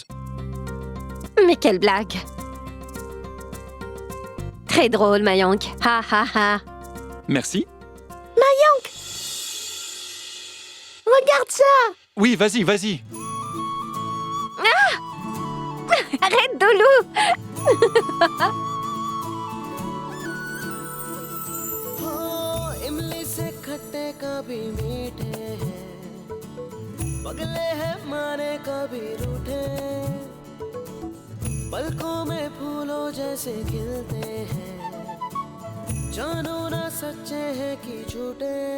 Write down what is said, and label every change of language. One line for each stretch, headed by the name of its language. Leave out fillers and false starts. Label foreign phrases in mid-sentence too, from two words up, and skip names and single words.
French: Mais quelle blague. Très drôle, Mayank. Ha ha ha. Merci. Regarde ça. Oui, vas-y, vas-y. Arrête, Dolou.
Hindi: इमली से खट्टे कभी मीठे हैं, पगले हैं माने कभी रूठे। पलकों में फूलों जैसे खिलते हैं जानो ना सच्चे हैं कि झूठे